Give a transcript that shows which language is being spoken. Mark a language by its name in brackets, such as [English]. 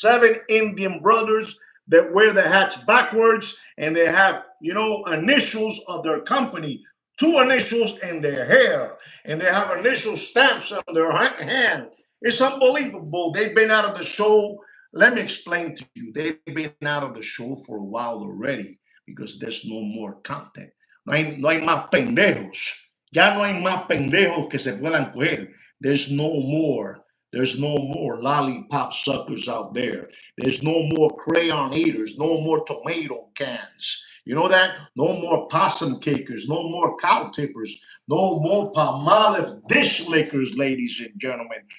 [English] 7 Indian brothers that wear the hats backwards, and they have, you know, initials of their company. two initials in their hair, and they have initial stamps on their hand. It's unbelievable. They've been out of the show. Let me explain to you. They've been out of the show for a while already because there's no more content. [Spanish] No hay más pendejos. Ya no hay más pendejos que se puedan coger. [English] There's no more. There's no more lollipop suckers out there. There's no more crayon eaters. No more tomato cans. You know that? No more possum kickers. No more cow tippers. No more Palmolive dish lickers, ladies and gentlemen.